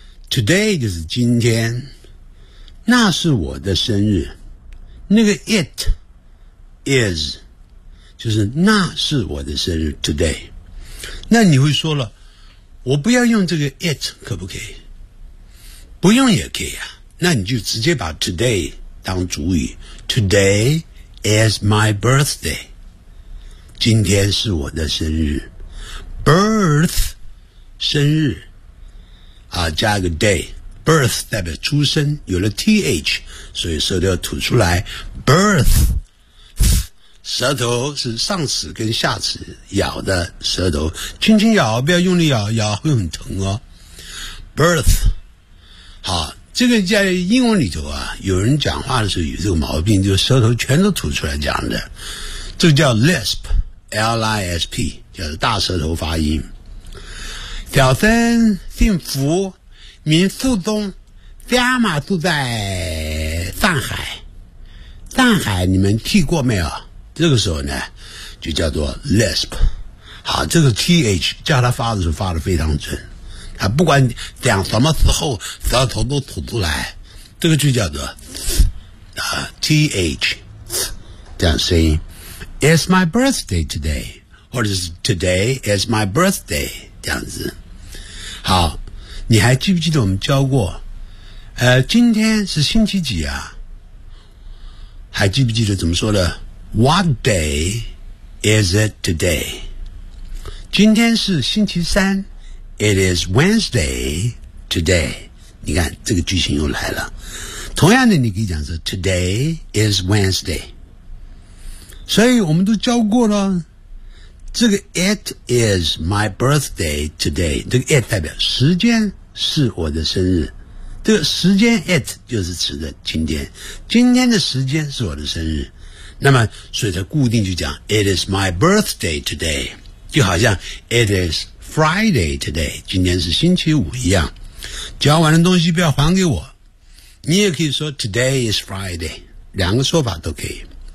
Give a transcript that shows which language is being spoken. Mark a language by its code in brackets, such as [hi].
[zh] Today 就是今天，那是我的生日。那个 it is 就是那是我的生日 today。那你会说了，我不要用这个 it 可不可以？不用也可以啊。那你就直接把 today 当主语 ， [en] Today is my birthday. [zh] 今天是我的生日。 birth 生日啊，加个 day， birth 代表出生，有了 th 所以舌头要吐出来， birth， 舌头是上齿跟下齿咬的舌头，轻轻咬，不要用力咬，咬会很疼哦， birth。好，这个在英文里头啊，有人讲话的时候有这个毛病，就舌头全都吐出来讲的，这个叫 lisp， L-I-S-P就是大舌头发音。小森姓福，名素宗，家嘛住在上海。上海你们提过没有？这个时候呢就叫做 lisp。好，这个 th 叫他发的时候发的非常准，他不管讲什么时候舌头都吐出来，这个就叫做 th 这样声音。 [en] It's my birthday today， [zh] 或者是 [en] today is my birthday [zh] 这样子。好，你还记不记得我们教过今天是星期几啊？还记不记得怎么说的？ [en] What day is it today？ [zh] 今天是星期三 [en] It is Wednesday today [zh] 你看这个句型又来了同样的你可以讲是 [en] Today is Wednesday [zh] 所以我们都教过了这个 [en] It is my birthday today [zh] 这个 It 代表时间是我的生日这个时间 It 就是指的今天今天的时间是我的生日那么所以它固定就讲 It is my birthday today就好像 [en] It is Friday today [zh] 今天是星期五一样交完的东西不要还给我你也可以说 [en] Today is Friday [zh] 两个说法都可以